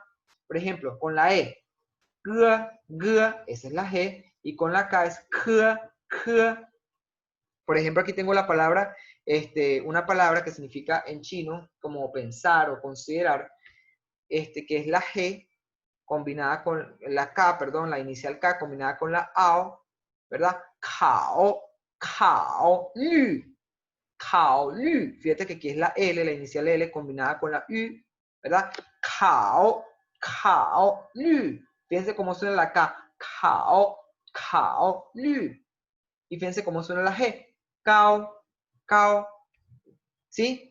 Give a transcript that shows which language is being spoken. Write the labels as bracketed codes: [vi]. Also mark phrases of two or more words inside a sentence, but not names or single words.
[es] Por ejemplo, con la E, G, G, esa es la G, y con la K es K, K. Por ejemplo, aquí tengo la palabra, una palabra que significa en chino como pensar o considerar, que es la G combinada con la K, perdón, la inicial K combinada con la AO, ¿verdad? [zh] 考，考，虑，考，虑. [es] Fíjate que aquí es la L, la inicial L combinada con la U, ¿verdad? [zh] 考，考，虑. [es] Fíjense cómo suena la K, [zh] 考，考，虑. [es] Y fíjense cómo suena la G, cao, cao, ¿sí?